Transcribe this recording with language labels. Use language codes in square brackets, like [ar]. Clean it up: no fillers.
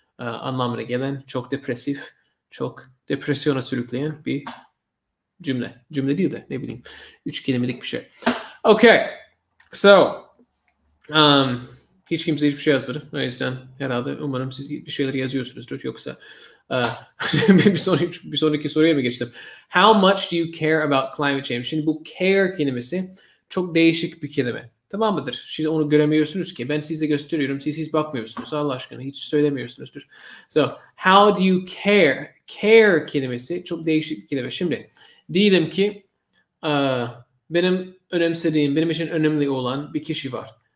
[tr] Anlamına gelen çok depresif, çok depresyona sürükleyen bir cümle. Cümle değil de ne bileyim 3 kelimelik bir şey. Okay. So hiç kimse hiçbir şey yazmadı. O yüzden herhalde umarım siz bir şeyler yazıyorsunuzdur. Yoksa bir sonraki soruya mı geçtim? [en] How much do you care about climate change? [tr] Şimdi bu care kelimesi çok değişik bir kelime. Tamam mıdır? Şimdi onu göremiyorsunuz ki. Ben size gösteriyorum. Siz bakmıyorsunuz. Allah aşkına hiç söylemiyorsunuzdur. [en] So, how do you care? [tr] Care kelimesi çok değişik bir kelime. Şimdi diyelim ki benim önemsediğim, benim için önemli olan bir kişi var.